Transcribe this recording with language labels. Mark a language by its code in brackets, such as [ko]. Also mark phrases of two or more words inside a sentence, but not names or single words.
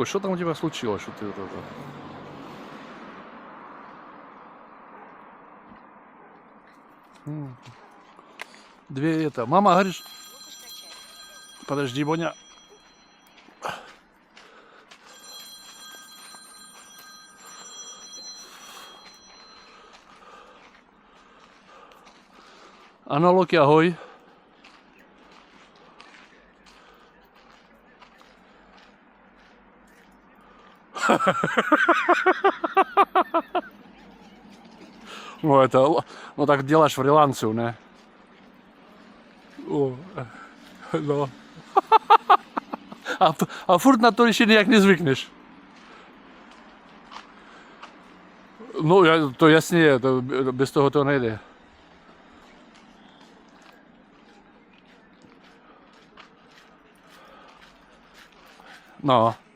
[ru] Что там у тебя случилось? Что ты вот это... Две это. Мама, говоришь... Подожди, Боня. [cs] Ano, Loki, ahoj. [ru] Ну, это... Ну, так делаешь фрилансу, не? О, ну. [uk] А фурт на то ще ніяк не звикнеш. Ну, то ясніє, то без того то не йде. Ну.